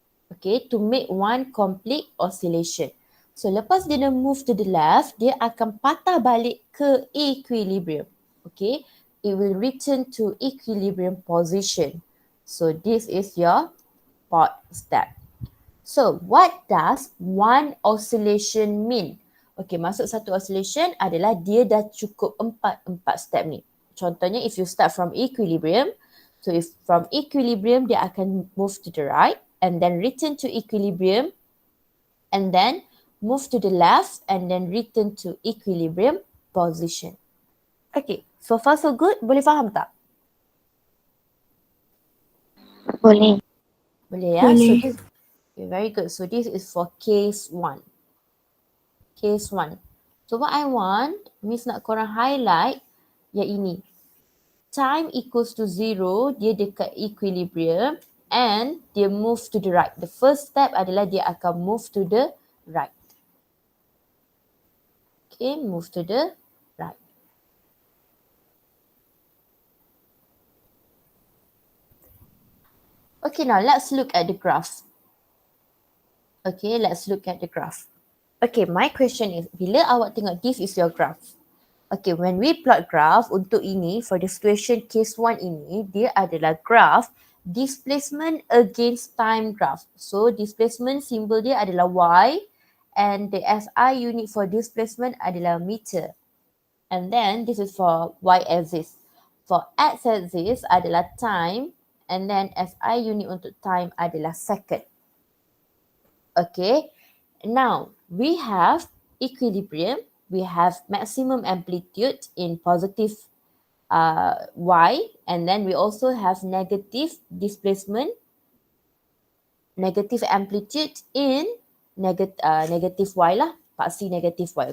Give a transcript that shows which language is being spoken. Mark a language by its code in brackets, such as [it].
[en] Okay, to make one complete oscillation. So [ms] lepas dia dah [en] move to the left, [ms] dia akan patah balik ke [en] equilibrium. Okay, it will return to equilibrium position. So this is your fourth step. So what does one oscillation mean? [ms] Okay, maksud satu oscillation adalah dia dah cukup empat step ni. [en] Contohnya if you start from equilibrium, so if from equilibrium [ms] dia akan [en] move to the right and then return to equilibrium and then move to the left and then return to equilibrium position. Okay, so far so good. [ms] Boleh faham tak? Boleh. Boleh ya? Boleh. [en] So this, okay, very good. So this is for case 1. Case 1. So what I want, [ms] Miss nak korang [en] highlight [ms] yang ini. [en] Time equals to 0, [ms] dia dekat [en] equilibrium and dia move to the right. The first step [ms] adalah dia akan [en] move to the right. Okay, move to the right. Okay, now let's look at the graph. Okay, let's look at the graph. Okay, my question is, [ms] bila awak tengok [en] this is your graph. Okay, when we plot graph [ms] untuk ini, [en] for the situation case 1 ini, [ms] dia adalah [en] graph displacement against time graph. So, [ms] displacement symbol dia adalah [en] Y and the SI unit for displacement adalah meter. And then this is for Y axis. For X axis adalah time and then SI unit untuk time adalah second. Okay, now we have equilibrium, we have maximum amplitude in positive Y, and then we also have negative displacement, negative amplitude in negative Y lah, paksi negative Y.